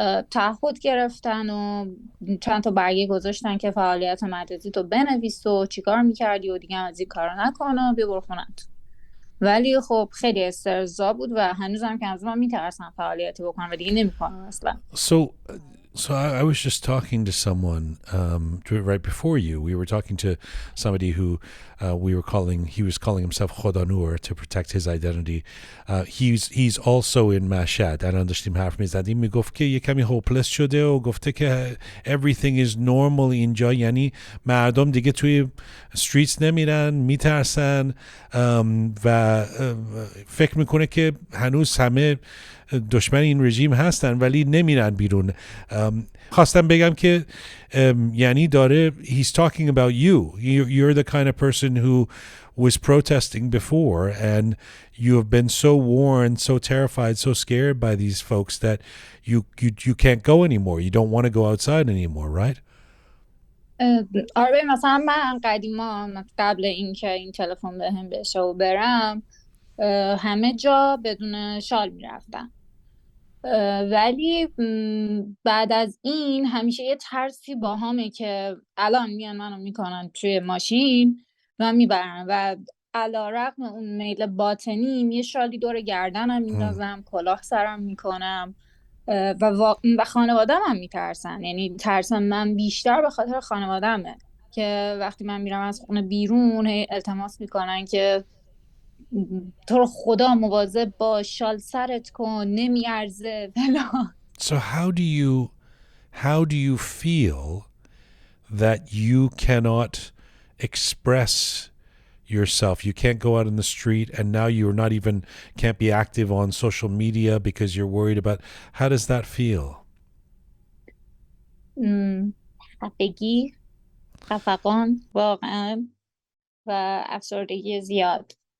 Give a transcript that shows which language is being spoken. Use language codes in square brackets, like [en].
[fa] تعهد گرفتن و چند تا برگه گذاشتن که فعالیت مجازی تو بنویس و چیکار میکردی و دیگه از این کارا نکن و بیا برو خونت. ولی خب خیلی استرزا بود و هنوزم که از من میترسم فعالیتی بکنم و دیگه نمیکنم اصلا. [en] So I was just talking to someone right before you. We were talking to somebody who he was calling himself Khodanur to protect his identity. He's also in Mashhad. [fa] الان داشتیم حرف میزدیم، میگفت که یه کمی هوپلس شده و گفته که [en] everything is normal [fa] اینجا، یعنی مردم دیگه توی streets نمیرن، میترسن و فکر میکنه که هنوز همه دشمن این رژیم هستن ولی نمیرن بیرون. خواستم بگم که یعنی داره [en] he's talking about you. You're the kind of person who was protesting before and you have been so warned, so terrified, so scared by these folks that you can't go anymore. You don't want to go outside anymore, right? [fa] آره مثلا من قدیما قبل اینکه این تلفن بهم بشه و برم همه جا بدون شال میرفتم، ولی بعد از این همیشه یه ترسی باهامه که الان میان منو میکنن توی ماشین و میبرن و علیرغم اون میل باطنیم یه شالی دور گردنم میندازم، کلاه سرم میکنم و خانوادم هم میترسن. یعنی ترسم من بیشتر به خاطر خانوادمه که وقتی من میرم از خونه بیرون التماس میکنن که تو رو خدا مواظب باش، شال سرت کن، نمیارزه فلان. [en] So how do you feel that you cannot express yourself? You can't go out in the street and now you're not even can't be active on social media because you're worried about. How does that feel? [fa] خفگی، خفقان واقعا و افسردگی زیاد.